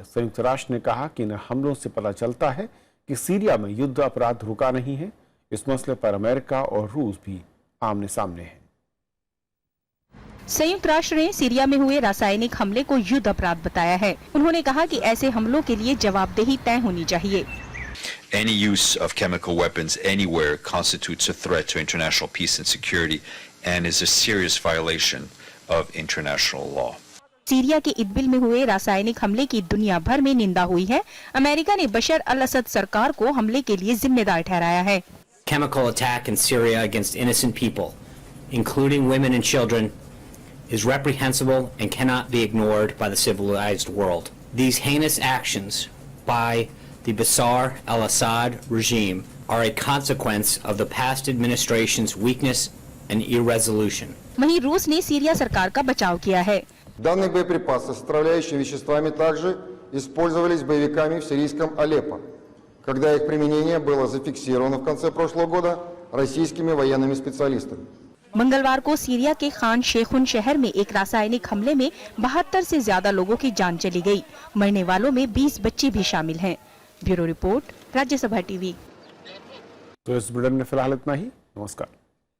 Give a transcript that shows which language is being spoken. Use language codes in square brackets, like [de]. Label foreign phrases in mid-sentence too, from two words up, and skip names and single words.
[hi] संयुक्त राष्ट्र ने कहा कि इन हमलों से पता चलता है कि सीरिया में युद्ध अपराध रुका नहीं है। इस मसले पर अमेरिका और रूस भी आमने सामने हैं। संयुक्त राष्ट्र ने सीरिया में हुए रासायनिक हमले को युद्ध अपराध बताया है। उन्होंने कहा कि ऐसे हमलों के लिए जवाबदेही तय होनी चाहिए। [en] Any use of chemical weapons anywhere constitutes a threat to international peace and security and is a serious violation of international law. [hi] सीरिया के इदबिल में हुए रासायनिक हमले की दुनिया भर में निंदा हुई है। अमेरिका ने बशर अल-असद सरकार को हमले के लिए जिम्मेदार ठहराया है। [en] Chemical attack in Syria against innocent people, including women and children, is reprehensible and cannot be ignored by the civilized world. These heinous actions by the Bashar al-Assad regime are a consequence of the past administration's weakness and irresolution. [hi] वहीं रूस ने सीरिया सरकार का बचाव किया है। [ru] Данные боеприпасы с отравляющими веществами также использовались боевиками в сирийском Алеппо, когда их применение было зафиксировано в конце прошлого года российскими военными специалистами. [hi] मंगलवार को सीरिया के खान शेखुन शहर में एक रासायनिक हमले में 72 से ज्यादा लोगों की जान चली गई। मरने वालों में 20 बच्चे भी शामिल हैं। [en] bureau report, [hi] राज्यसभा टीवी। तो इस बुलेटिन में फिलहाल इतना ही। नमस्कार।